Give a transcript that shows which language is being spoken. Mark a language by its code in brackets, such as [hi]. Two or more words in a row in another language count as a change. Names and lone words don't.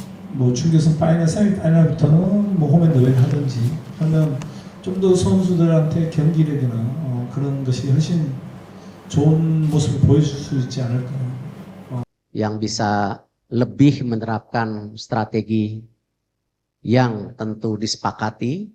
[ko] 뭐 중교선 파이널, 세미 파이널부터는 뭐 홈앤더웨이를 하든지 하면 좀 더 선수들한테 경기력이나 그런 것이 훨씬 좋은 모습을 보여줄 수 있지 않을까. [id] Yang bisa lebih menerapkan strategi yang tentu disepakati.